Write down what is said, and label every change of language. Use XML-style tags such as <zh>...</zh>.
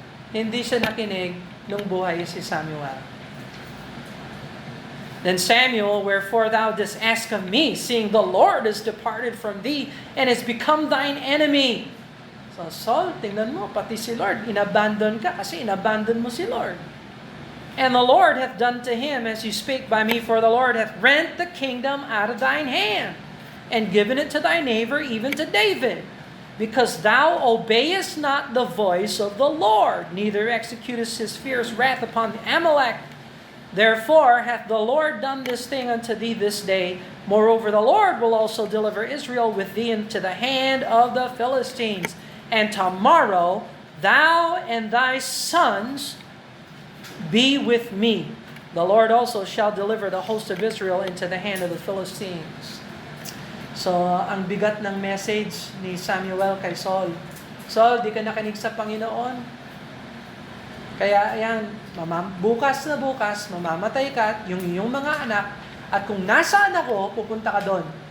<tl>Hindi siya nakinig nung buhay si Samuel.</tl> <en>Then Samuel, wherefore thou didst ask of me, seeing the Lord is departed from thee, and has become thine enemy.</en> <tl>So, Saul, tingnan mo, pati si Lord, inabandon ka kasi inabandon mo si Lord.</tl> <en>And the Lord hath done to him as you spake by me, for the Lord hath rent the kingdom out of thine hand, and given it to thy neighbor, even to David, because thou obeyest not the voice of the Lord, neither executest his fierce wrath upon Amalek. Therefore hath the Lord done this thing unto thee this day. Moreover, the Lord will also deliver Israel with thee into the hand of the Philistines. And tomorrow thou and thy sons be with me. The Lord also shall deliver the host of Israel into the hand of the Philistines.</en> <tl>So, ang bigat ng message ni Samuel kay Saul. Saul, di ka nakinig sa Panginoon. Kaya, ayan, bukas na bukas, mamamatay ka at yung iyong mga anak, at kung nasaan ako, pupunta ka doon.</tl>